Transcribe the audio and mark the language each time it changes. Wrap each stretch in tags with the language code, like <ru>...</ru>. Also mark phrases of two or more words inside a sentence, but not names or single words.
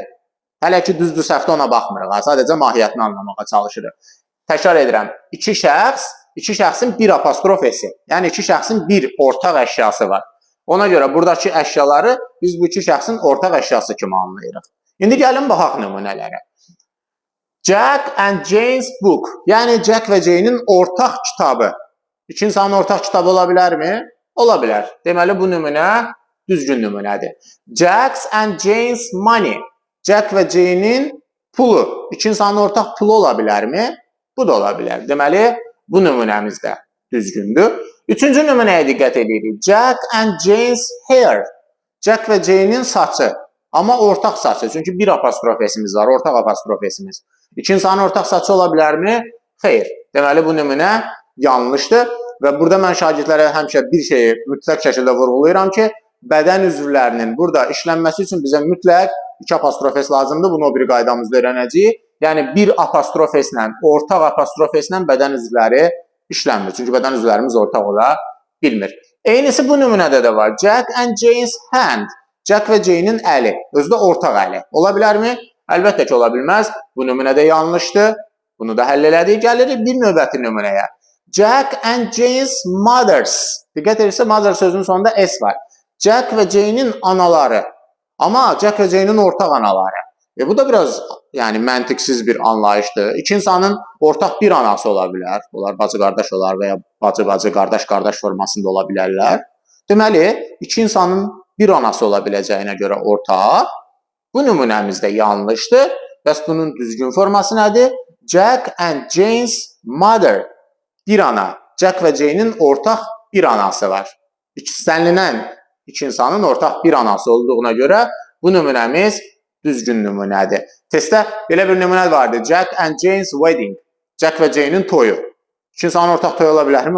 <az>Hələ ki, düzdür, səhvdə ona baxmırıq, sadəcə mahiyyətini anlamağa çalışırıq. Təkrar edirəm, iki şəxsin bir apostrof S-i, yəni iki şəxsin bir ortaq əşyası var. Ona görə buradakı əşyaları biz bu iki şəxsin ortaq əşyası kimi anlayırıq. İndi gəlin baxaq nümunələrə.</az> <en>Jack and Jane's book,</en> <az>yəni Jack və Jane'in ortaq kitabı. İki insanın ortaq kitabı ola bilərmi? Ola bilər. Deməli, bu nümunə düzgün nümunədir.</az> <en>Jack's and Jane's money,</en> <az>Jack və Jane'in pulu. İki insanın ortaq pulu ola bilərmi? Bu da ola bilər. Deməli, bu nümunəmiz də düzgündür. Üçüncü nümunəyə diqqət edirik.</az> <en>Jack and Jane's hair,</en> <az>Jack və Jane'in saçı. Amma ortaq saçı. Çünki bir apostrof S-imiz var, ortaq apostrof S-imiz. İki insanın ortaq saçı ola bilərmi? Xeyr. Deməli, bu nümunə yanlışdır. Və burada mən şagirdlərə həmişə bir şeyi mütləq şəkildə vurğulayıram ki, bədən üzvlərinin burada işlənməsi üçün bizə mütləq iki apostrof S lazımdır. Bunu o bir qaydamızda öyrənəcəyik. Yəni, bir apostrof S-lə, ortaq apostrof S-lə bədən üzvləri işlənmir. Çünki bədən üzvlərimiz ortaq ola bilmir. Eynisi bu nümunədə də var.</az> <en>Jack and Jane's hand,</en> <az>Jack və Jane'in əli, özü də ortaq əli. Ola bilərmi? Əlbəttə ki, ola bilməz. Bu nümunədə yanlışdır. Bunu da həll elədik. Gəlirik bir növbəti nümunəyə.</az> <en>Jack and Jane's mothers.</en> <az>Diqqət edirsə, mother sözünün sonunda S var. Jack və Jane'in anaları. Amma Jack və Jane'in ortaq anaları. Bu da biraz məntiqsiz bir anlayışdır. İki insanın ortaq bir anası ola bilər. Onlar bacı-qardaş olar və ya bacı-bacı, qardaş-qardaş formasında ola bilərlər. Deməli, iki insanın bir anası ola biləcəyinə görə ortaq. Bu nümunəmizdə yanlışdır. Bəs bunun düzgün forması nədir?</az> <en>Jack and Jane's mother.</en> <az>Bir ana. Jack və Jane'in ortaq bir anası var. İstənilən iki insanın ortaq bir anası olduğuna görə bu nümunəmiz düzgün nümunədir. Testdə belə bir nümunə vardı.</az> <en>Jack and Jane's wedding.</en> <az>Jack və Jane'in toyu. İki insanın ortaq toyu ola bilərmi?</az>